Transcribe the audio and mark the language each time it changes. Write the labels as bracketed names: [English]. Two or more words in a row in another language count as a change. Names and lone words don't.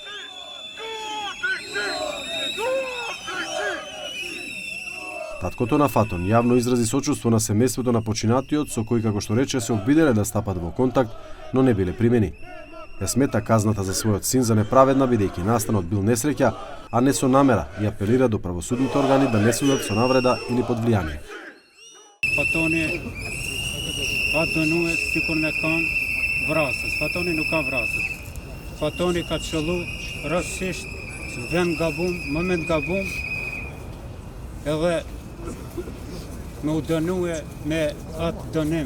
[Macedonian] Таткото на Фатон јавно изрази сочувство на семејството на починатиот, со кој, како што рече, се обиделе да стапат во контакт, но не биле примени. Ја смета казната за својот син за неправедна бидејќи настанот бил несреќа, а не со намера, и апелира до правосудните органи да не судат со навреда или под влијание. [Albanian] Fatoni e sikur ne kanë vrasës. Fatoni nuk ka vrasës. Fatoni ka qëllu rastësisht vend gabum, moment gabum, edhe me u dënue me atë dënim.